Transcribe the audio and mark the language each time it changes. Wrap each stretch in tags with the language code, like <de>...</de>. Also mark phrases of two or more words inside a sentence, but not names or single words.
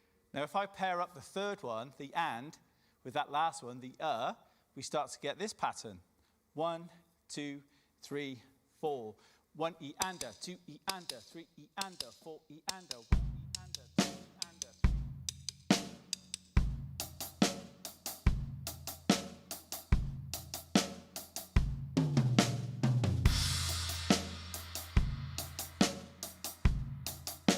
<en>Now, if I pair up the third one, the and, with that last one, the we start to get this pattern. 1, 2, 3, 4. 1 E ander, 2 E ander, 3 E ander, 4 E ander, 1 E ander, 2 E ander, 3.</en>